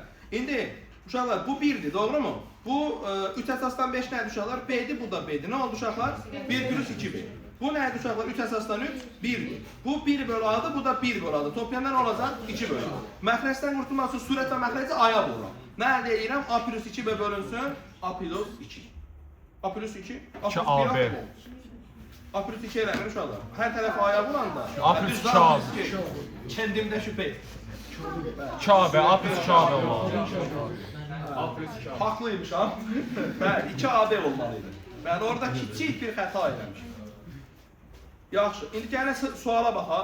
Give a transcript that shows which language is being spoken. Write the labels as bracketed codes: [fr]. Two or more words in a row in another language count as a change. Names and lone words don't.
[az] İndi, uşaqlar, bu 1'dir, doğru mu? Bu 3 əsasdan 5 nədir uşaqlar? B'dir, bu da B'dir. Nə oldu uşaqlar? 1 plus 2B. Bu nədir uşaqlar? 3 əsasdan 3, 1'dir. Bu 1 bölü A'dır, bu da 1 bölü A'dır. Toplayanda nə olacaq? 2 bölü A. Məxrəcdən qurtulmaq üçün sürət və məxrəci A'ya vururam. Nə əldə edirəm? A plus 2B bölünsün, A plus 2. A plus 2, A plus 1, A plus 2. A plus 2 eləmir uşaqlar. Hər tərəf A'ya vuranda. A plus 2 A. Kəndimdə şübhə et. 2 AB, A plus 2 AB olmalı. Haqlıymış ha. Bəli, 2 AB olmalıydı. Bəli, orada kiçik bir xəta eləmiş. Yaxşı, indi gəlin suala baxaq.